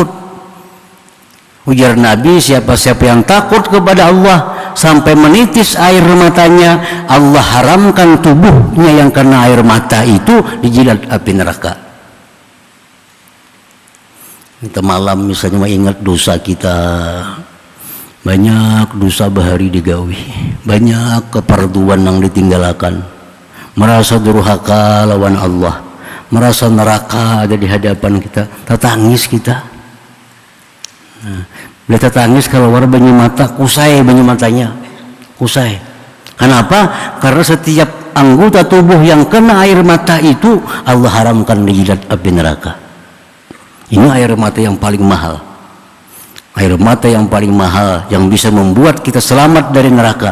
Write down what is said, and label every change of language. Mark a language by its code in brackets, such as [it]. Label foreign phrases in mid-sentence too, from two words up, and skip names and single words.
[id] Ujar Nabi, siapa-siapa yang takut kepada Allah sampai menitis air matanya, Allah haramkan tubuhnya yang kena air mata itu dijilat api neraka. [bjn] Kita malam misalnya ingat dosa kita, banyak dosa bahari digawi, banyak keparduan yang ditinggalkan, merasa durhaka lawan Allah, merasa neraka ada di hadapan kita, tertangis kita. Nah, bila tertangis keluar banyu mata, kusai banyu matanya, kusai. [id] Kenapa? Karena setiap anggota tubuh yang kena air mata itu Allah haramkan dijilat api neraka. Ini air mata yang paling mahal. Air mata yang paling mahal yang bisa membuat kita selamat dari neraka.